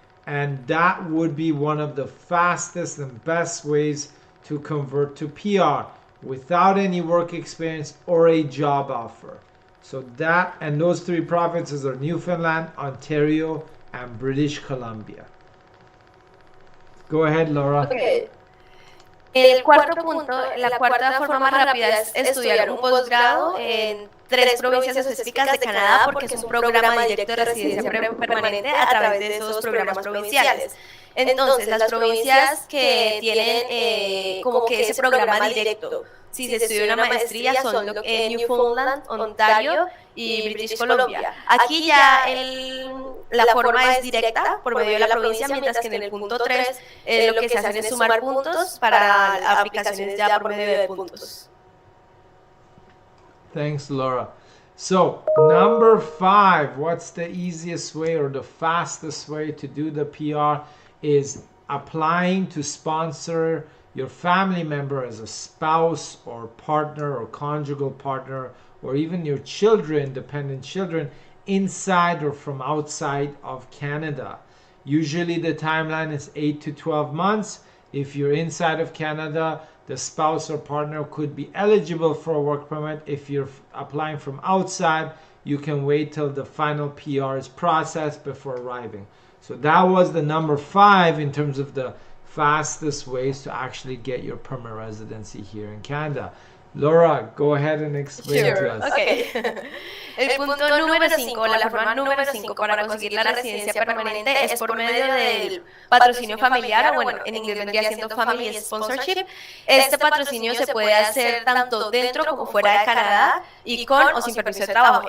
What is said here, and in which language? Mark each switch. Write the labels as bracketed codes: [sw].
[en] And that would be one of the fastest and best ways to convert to PR without any work experience or a job offer. So that, and those 3 provinces are Newfoundland, Ontario, and British Columbia. Go ahead, Laura. Okay. [es] El cuarto punto, la cuarta forma más rápida es estudiar un posgrado en 3 provincias específicas de Canadá, porque es un programa directo de residencia permanente a través de esos programas provinciales. Entonces, las provincias que tienen como que ese programa directo, si se estudia una maestría, son Newfoundland, Ontario y British Columbia. Aquí ya la forma es directa por medio de la provincia, mientras que en el punto 3 lo que se hace es sumar puntos para aplicaciones ya por medio de puntos. [en] Thanks, Laura. So number 5, what's the easiest way or the fastest way to do the PR is applying to sponsor your family member as a spouse or partner or conjugal partner, or even your children, dependent children, inside or from outside of Canada. Usually the timeline is 8 to 12 months. If you're inside of Canada, the spouse or partner could be eligible for a work permit. If you're applying from outside, you can wait till the final PR is processed before arriving. So that was the number 5 in terms of the fastest ways to actually get your permanent residency here in Canada. Laura, go ahead and explain to us. Okay. [es] El punto número 5, la forma número 5 para conseguir la residencia permanente es por medio del patrocinio familiar, o bueno, en inglés vendría siendo family sponsorship. Este patrocinio se puede hacer tanto dentro como fuera de Canadá y con o sin permiso de trabajo.